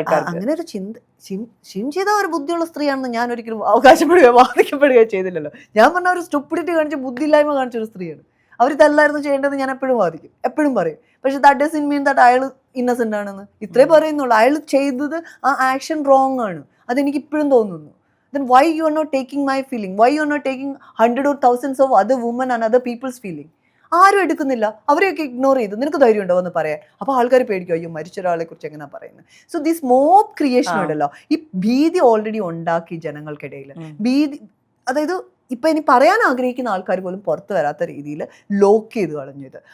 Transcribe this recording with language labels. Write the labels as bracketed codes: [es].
[ml] അങ്ങനെ ഒരു ഷിം ചെയ്ത ഒരു ബുദ്ധിയുള്ള സ്ത്രീയാണെന്ന് ഞാൻ ഒരിക്കലും അവകാശപ്പെടുകയോ വാദിക്കപ്പെടുകയോ ചെയ്തില്ലല്ലോ. ഞാൻ പറഞ്ഞ ഒരു സ്റ്റുപ്പിഡിറ്റി കാണിച്ച ബുദ്ധിയില്ലായ്മ കാണിച്ച ഒരു സ്ത്രീയാണ്. അവരിതല്ലായിരുന്നു ചെയ്യേണ്ടത് ഞാൻ എപ്പോഴും വാദിക്കും, എപ്പോഴും പറയും. പക്ഷെ [en] that doesn't mean that [ml] അയാൾ ഇന്നസെന്റ് ആണെന്ന്. ഇത്രേ പറയുന്നുള്ളൂ. അയാൾ ചെയ്തത് ആ ആക്ഷൻ റോങ് ആണ്, അതെനിക്ക് ഇപ്പോഴും തോന്നുന്നു. [en] Then why you are not taking my feeling? Why you are not taking 100 or thousands of other women and other people's feeling? [ml] ആരും എടുക്കുന്നില്ല. അവരെയൊക്കെ ഇഗ്നോർ ചെയ്ത് നിനക്ക് ധൈര്യം ഉണ്ടോ എന്ന് പറയാൻ. അപ്പോൾ ആൾക്കാർ പേടിക്കും, അയ്യോ മരിച്ച ഒരാളെ കുറിച്ച് എങ്ങനെയാ പറയുന്നത്. [en] so this mob creation [ml] ഉണ്ടല്ലോ, ഈ ഭീതി ഓൾറെഡി ഉണ്ടാക്കി ജനങ്ങൾക്കിടയിൽ. ഭീതി, അതായത് ഇപ്പൊ ഇനി പറയാൻ ആഗ്രഹിക്കുന്ന ആൾക്കാർ പോലും പുറത്തു വരാത്ത രീതിയിൽ ലോക്ക് ചെയ്ത് കളഞ്ഞത്.